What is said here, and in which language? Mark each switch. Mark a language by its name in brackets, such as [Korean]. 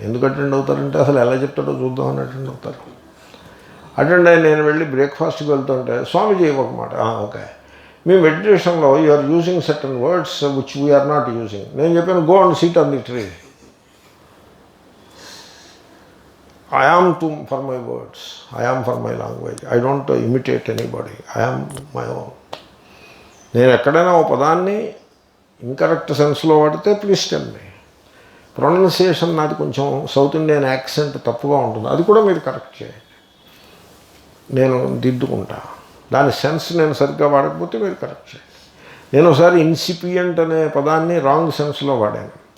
[Telugu] ఎందుకు అటెండ్ అవుతారంటే అసలు ఎలా చెప్తాడో చూద్దామని అటెండ్ అవుతారు. అటెండ్ అయ్యి నేను వెళ్ళి బ్రేక్ఫాస్ట్కి వెళ్తుంటే స్వామీజీ ఒక మాట, ఓకే మీ మెడిటేషన్లో [English] You are using certain words which we are not using. [Telugu] నేను చెప్పాను [English] Go and sit on the tree. I am for my words, I am for my language, I don't imitate anybody, I am my own. [Telugu] నేను ఎక్కడైనా ఓ పదాన్ని incorrect సెన్స్లో వాడితే [English] Please tell me. [Telugu] Pronunciation నాది కొంచెం south Indian accent తప్పుగా ఉంటుంది, అది కూడా మీరు కరెక్ట్ చేయండి, నేను దిద్దుకుంటా. దాని సెన్స్ నేను సరిగ్గా వాడకపోతే మీరు కరెక్ట్ చేయండి. నేను ఒకసారి ఇన్సిపియంట్ అనే పదాన్ని రాంగ్ సెన్స్లో వాడాను.